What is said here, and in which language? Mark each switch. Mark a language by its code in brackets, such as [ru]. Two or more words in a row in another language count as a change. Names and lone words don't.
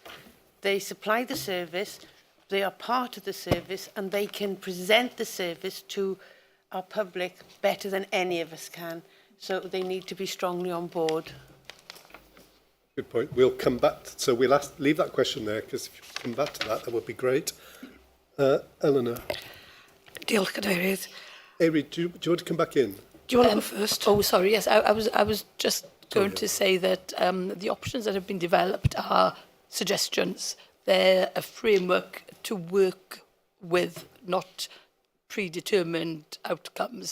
[en] They supply the service. They are part of the service, and they can present the service to our public better than any of us can. So they need to be strongly on board. Good point. We'll come back. So we'll leave that question there, because if you come back to that, that would be great. Eleanor. [cy] Diolch, Cadeirydd. [en] Eiri, do you want to come back in? Do you want to go first? Oh, sorry. Yes, I was just going to say that the options that have been developed are suggestions. They're a framework to work with, not predetermined outcomes.